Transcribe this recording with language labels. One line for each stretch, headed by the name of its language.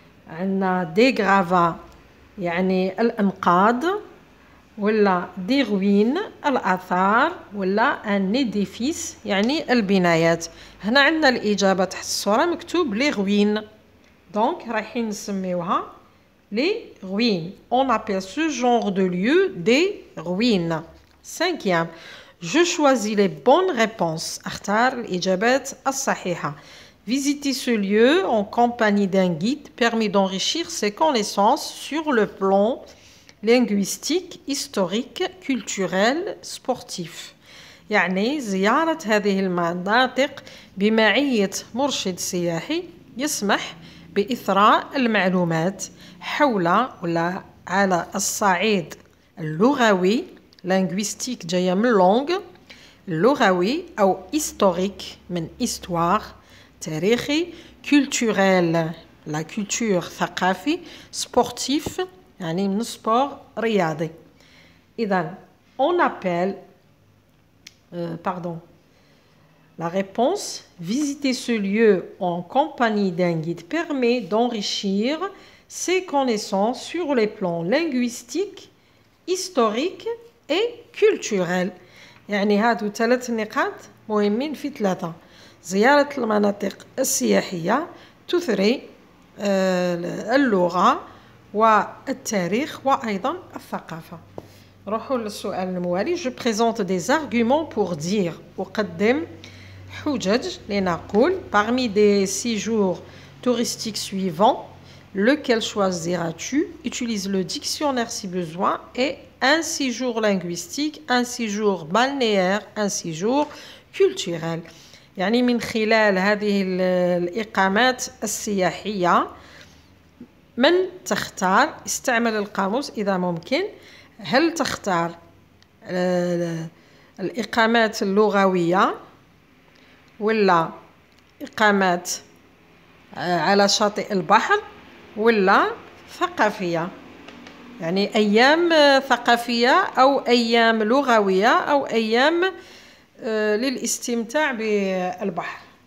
Arabic: عندنا
French: des gravats
Arabic: يعني الأنقاض ولا دي روين الآثار ولا ان édifice يعني البنايات. هنا عندنا الإجابة تحت الصورة مكتوب لي روين دونك رايحين نسميوها لي روين.
French: On appelle ce genre de lieu des ruines. Cinquième, je choisis les bonnes réponses.
Arabic: أختار الإجابات الصحيحة.
French: Visiter ce lieu en compagnie d'un guide permet d'enrichir ses connaissances sur le plan linguistique, historique, culturel, sportif.
Arabic: يعني زيارة هذه المناطق بمعية مرشد سياحي يسمح بإثراء المعلومات حول ولا على الصعيد اللغوي linguistique جاية من langue اللغوي أو historique من histoire تاريخي culturel la culture ثقافي sportif يعني من sport رياضي. إذن
French: on appelle la réponse visiter ce lieu en compagnie d'un guide permet d'enrichir ses connaissances sur les plans linguistiques, historiques et culturels.
Arabic: يعني هادو 3 نقاط مهمين في 3. زيارة المناطق السياحية تثري اللغة والتاريخ وأيضا الثقافة. نروحوا للسؤال الموالي.
French: Je présente des arguments pour dire
Arabic: أقدم حجج لنقول
French: parmi des séjours touristiques suivants lequel choisiras-tu? Utilise le dictionnaire si besoin et un séjour linguistique, un séjour balnéaire, un séjour culturel.
Arabic: يعني من خلال هذه الإقامات السياحية من تختار؟ استعمل القاموس إذا ممكن. هل تختار الإقامات اللغوية ولا إقامات على شاطئ البحر ولا ثقافية، يعني أيام ثقافية أو أيام لغوية أو أيام للاستمتاع بالبحر.